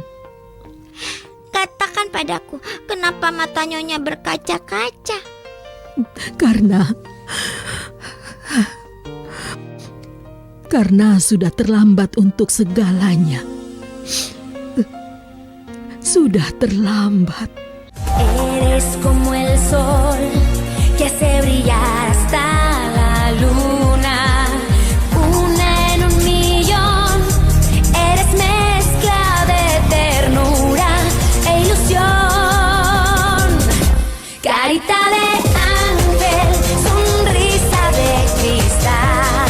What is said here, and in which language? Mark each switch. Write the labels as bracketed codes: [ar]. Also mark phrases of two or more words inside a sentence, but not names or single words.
[id] Katakan padaku, kenapa mata Nyonya berkaca-kaca? Karena sudah terlambat untuk segalanya. Sudah terlambat. [es] Eres como el sol que hace brillar hasta la luna, una en un millón. Eres mezcla de ternura e ilusión, carita de ángel, sonrisa de cristal.